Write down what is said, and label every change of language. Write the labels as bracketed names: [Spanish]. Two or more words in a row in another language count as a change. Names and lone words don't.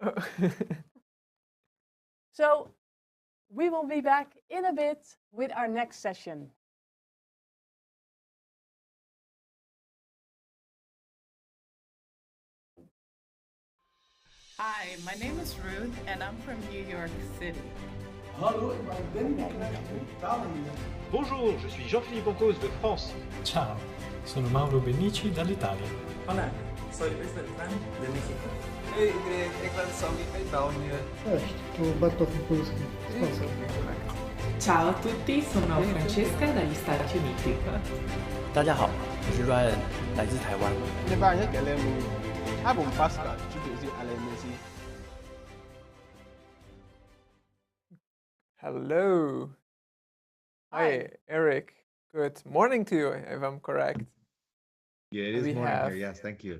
[English] So we will be back in a bit with our next session. Hi, my name is Ruth and I'm from New York City. [Dutch] Hallo, ik ben Ben de Klerk uit Italië. [French] Bonjour, je suis Jean-Philippe Pancos de France. [Italian] Ciao, sono Mauro Benici dall'Italia. [Spanish] Hola, soy Luis Beltrán de México. [Dutch] Hey iedereen, ik ben Sammy uit België. [Polish] Cześć, tu Bartosz Mikulski z Polski. [Italian] Ciao a tutti, sono Francesca dagli Stati Uniti. [Chinese] 大家好，我是 Ryan， 来自台湾。 Abum Pascal, Judy Alemisi. [English] Hello. Hi, Eric. Good morning to you, if I'm correct. Yeah, it is morning here. Yes, thank you.